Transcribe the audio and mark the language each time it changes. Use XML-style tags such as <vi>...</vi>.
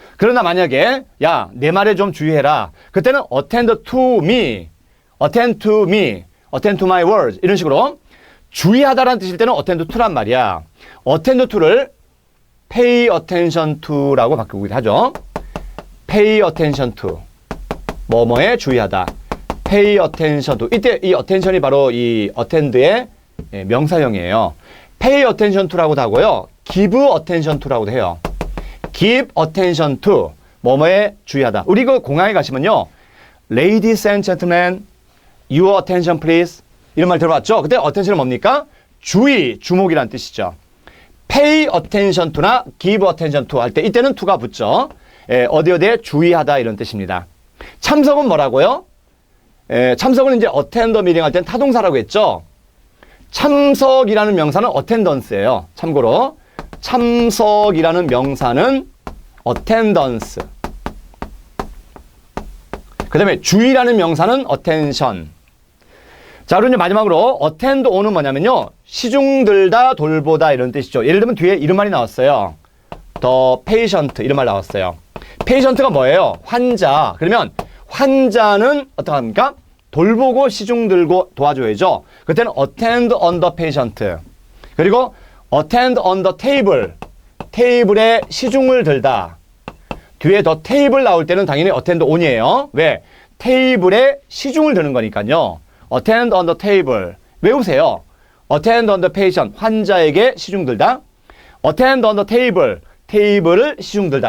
<ko>그러나 만약에 야, 내 말에 좀 주의해라.</ko> <en>그때는 attend to me, attend to me, attend to my words</en> <ko>이런 식으로 주의하다라는 뜻일 때는</ko> <en>attend to란 말이야. attend to를 pay attention to라고</en> <ko>바꾸기도 하죠.</ko> <en>pay attention to.</en> <ko>뭐뭐에 주의하다.</ko> <en>pay attention to.</en> <ko>이때 이 attention이 바로 이 attend의 명사형이에요.</ko> <en>pay attention to라고도 하고요. give attention to라고도 해요. give attention to.</en> <ko>뭐뭐에 주의하다. 우리 그 공항에 가시면요.</ko> <en>Ladies and gentlemen, your attention please.</en> <ko>이런 말 들어봤죠? 그때 attention은 뭡니까? 주의, 주목이란 뜻이죠.</ko> <en>pay attention to나 give attention to 할 때 이때는 to가 붙죠.</en> <ko>어디에 주의하다 이런 뜻입니다. 참석은 뭐라고요? 참석은 이제</ko> <en>attend the meeting</en> <ko>할 때는 타동사라고 했죠. 참석이라는 명사는 attendance예요. 참고로 참석이라는 명사는 attendance. 그 다음에 주의라는 명사는 attention. 자, 그리고 이제 마지막으로 attend on은 뭐냐면요. 시중들다, 돌보다 이런 뜻이죠. 예를 들면 뒤에 이런 말이 나왔어요.</ko> <en>the patient</en> <ko>이런 말 나왔어요. patient가 뭐예요? 환자. 그러면 환자는 어떡합니까? 돌보고 시중들고 도와줘야죠. 그때는</ko> <en>attend on the patient. 그리고 attend on the table.</en> <ko>테이블에 시중을 들다. 뒤에 더 테이블 나올 때는 당연히 attend on이에요. 왜? 테이블에 시중을 드는 거니까요.</ko> <en>attend on the table. 외우세요. attend on the patient.</en> <ko>환자에게 시중 들다.</ko> <en>attend on the table.</en> <ko>테이블을 시중 들다.</ko>